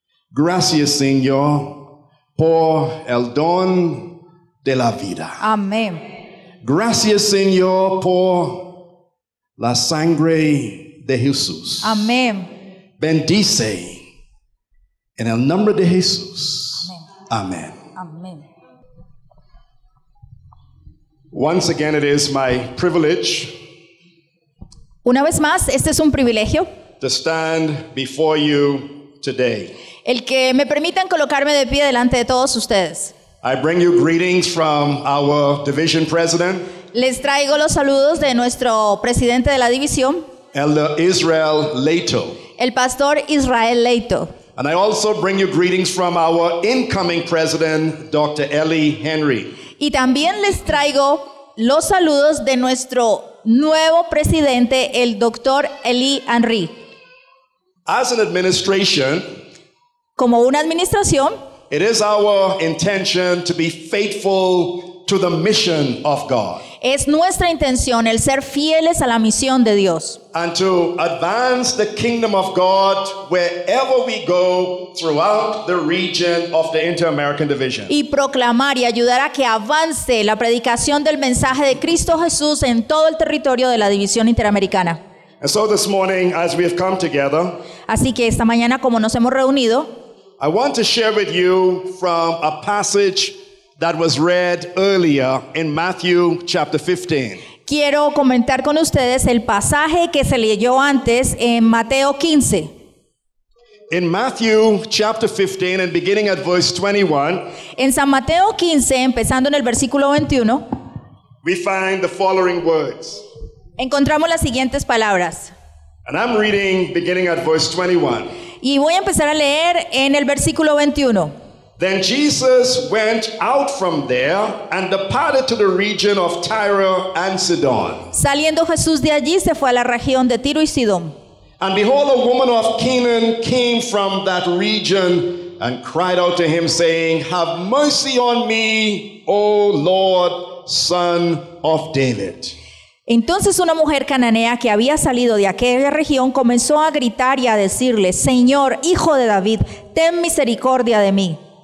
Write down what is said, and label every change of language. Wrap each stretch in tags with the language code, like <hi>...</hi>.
<es>Gracias, Señor, por el don de la vida. Amén. Gracias, Señor, por la sangre de Jesús. Amén. Bendice en el nombre de Jesús. Amén. Amén.</es> <en>Once again, it is my privilege</en> <es>Una vez más, este es un privilegio,</es> <en>to stand before you today.</en> <es>el que me permitan colocarme de pie delante de todos ustedes.</es> <en>I bring you greetings from our division president,</en> <es>Les traigo los saludos de nuestro presidente de la división,</es> <en>Elder Israel Leito.</en> <es>el pastor Israel Leito.</es> <en>And I also bring you greetings from our incoming president, Dr. Ellie Henry.</en> <es>Y también les traigo los saludos de nuestro nuevo presidente, el doctor Eli Henry.</es> <en>As an administration,</en> <es>Como una administración,</es> <en>it is our intention to be faithful to the mission of God</en> <es>es nuestra intención el ser fieles a la misión de Dios</es> <en>and to advance the kingdom of God wherever we go throughout the region of the Inter-American Division.</en> <es>y proclamar y ayudar a que avance la predicación del mensaje de Cristo Jesús en todo el territorio de la división interamericana.</es> <en>And so this morning, as we have come together,</en> <es>Así que esta mañana, como nos hemos reunido,</es> <en>I want to share with you from a passage that was read earlier in Matthew chapter 15.</en> <es>quiero comentar con ustedes el pasaje que se leyó antes en Mateo 15.</es> <en>In Matthew chapter 15 and beginning at verse 21,</en> <es>En San Mateo 15, empezando en el versículo 21,</es> <en>we find the following words.</en> <es>encontramos las siguientes palabras.</es> <en>And I'm reading beginning at verse 21.</en> <es>Y voy a empezar a leer en el versículo 21.</es> <en>Then Jesus went out from there and departed to the region of Tyre and Sidon.</en> <es>Saliendo Jesús de allí, se fue a la región de Tiro y Sidón.</es> <en>And behold, a woman of Canaan came from that region and cried out to him, saying, Have mercy on me, O Lord, Son of David.</en> <es>Entonces una mujer cananea que había salido de aquella región comenzó a gritar y a decirle, Señor, hijo de David, ten misericordia de mí.</es>